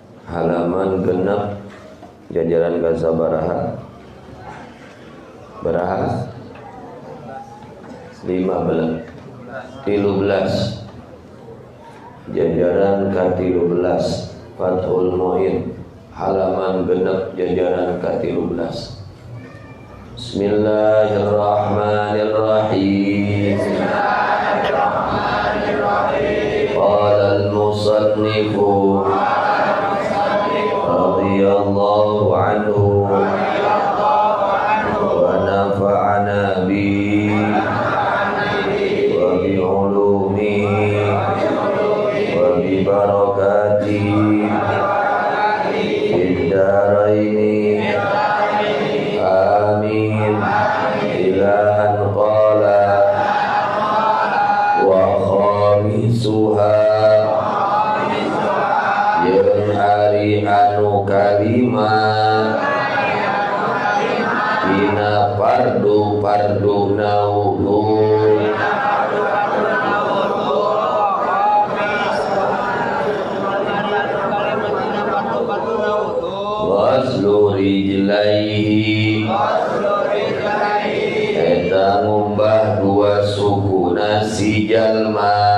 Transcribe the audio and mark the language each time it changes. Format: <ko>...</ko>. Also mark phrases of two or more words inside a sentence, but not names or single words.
<su>halaman genep jajaran kasabaraha baraha 13 jajaran ka-13 Fathul Mu'in halaman genep jajaran ka-13.</su> <ar>بسم الله الرحمن الرحيم. قال المصنف رضي الله عنه ونفعنا به وبعلومه وببركاته في الدارين آمين إلى أن قال وخامسها</ar> <su>yang hari anu kalima dina fardu</su> <ar>نحوه وصل رجليه</ar> <su>eta ngumbah dua sukuna si jalma</su>